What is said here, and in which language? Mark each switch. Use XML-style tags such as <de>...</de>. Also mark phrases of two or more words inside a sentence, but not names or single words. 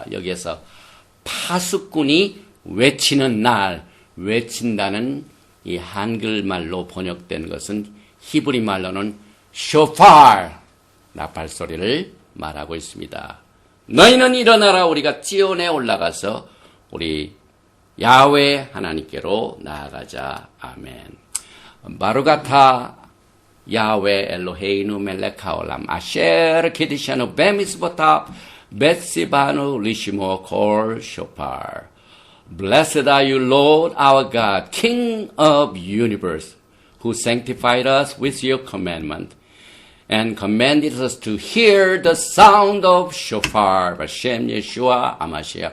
<ko>여기에서 파수꾼이 외치는 날, 외친다는 이 한글말로 번역된 것은 히브리 말로는 쇼파르, 나팔 소리를 말하고 있습니다. 너희는 일어나라. 우리가 찌온에 올라가서 우리 야훼 하나님께로 나아가자. 아멘.</ko> <he>ברוך אתה יהוה אלוהינו מלך העולם אשר קדשנו במצוותיו וציוונו לשמוע קול שופר.</he> <en>Blessed are you, Lord our God, King of universe, who sanctified us with your commandment and commanded us to hear the sound of shofar.</en> <he>בשם ישוע המשיח.</he>